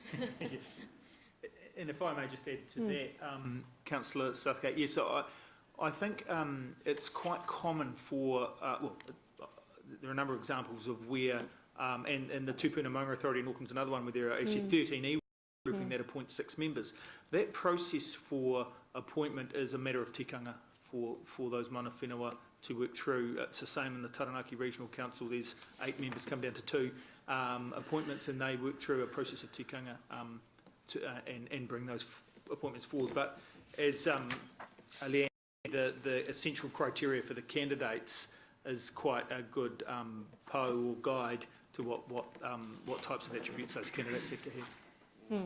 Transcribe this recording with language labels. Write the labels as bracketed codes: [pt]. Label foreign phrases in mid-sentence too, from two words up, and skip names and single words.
[en] And if I may just add to that, Councillor Southgate, yes, I think it's quite common for, there are a number of examples of where, and the Tupuna Maunga Authority in Auckland's another one where there are actually 13 iwi grouping that appoint 6 members. That process for appointment is a matter of tikanga for those [mi] mana whenua [en] to work through. It's the same in the Taranaki Regional Council. There's 8 members come down to 2 appointments, and they work through a process of tikanga and bring those appointments forward. But as Leanne, the essential criteria for the candidates is quite a good po or guide to what types of attributes those candidates have to have.